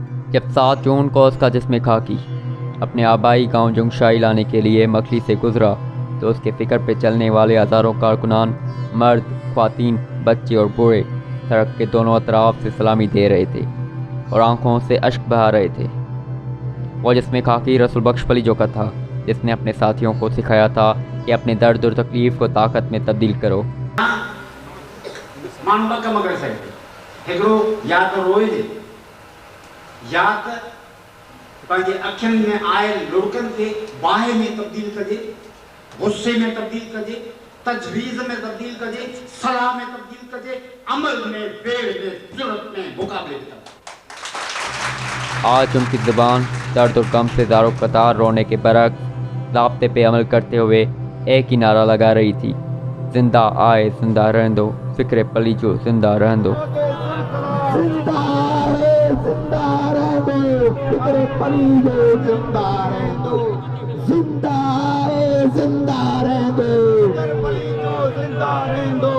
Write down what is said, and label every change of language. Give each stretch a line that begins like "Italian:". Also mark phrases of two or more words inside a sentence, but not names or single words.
Urdu: جب 7 جون کو اس کا جسم خاکی اپنے آبائی گاؤں جنگشائی لانے کے لیے مکلی سے گزرا تو اس کے فکر پہ چلنے والے ہزاروں کارکنان، مرد، خواتین، بچے اور بوڑھے سڑک کے دونوں اطراف سے سلامی دے رہے تھے اور آنکھوں سے اشک بہا رہے تھے۔ وہ جسم خاکی رسول بخش پلیجو کا تھا، جس نے اپنے ساتھیوں کو سکھایا تھا کہ اپنے درد اور تکلیف کو طاقت میں تبدیل کرو۔
Sindhi: माण्हू ॿ कम करे सघे थो। हिकिड़ो या त रोइजे या त पंहिंजे अखियुनि में आयल लुड़कनि खे बाहि में तब्दील कजे, गुस्से में तब्दील कजे, तजवीज़ में तब्दील कजे, सलाह में तब्दील कजे, अमल में, पेड़ में, जुर्रत में, मुकाबले में।
Urdu: آج ان کی زبان درد اور غم سے زار و قطار رونے کے برعکس ضابطے پہ عمل کرتے ہوئے ایک ہی نعرہ لگا رہی تھی:
Sindhi: زندہ آئے زندہ رہن دو، فکر پلیجو زندہ رہن دو۔ زندہ آئے زندہ رہن دو، فکر پلیجو زندہ رہن دو، زندہ آئے زندہ رہن دو، فکر پلیجو زندہ رہن دو۔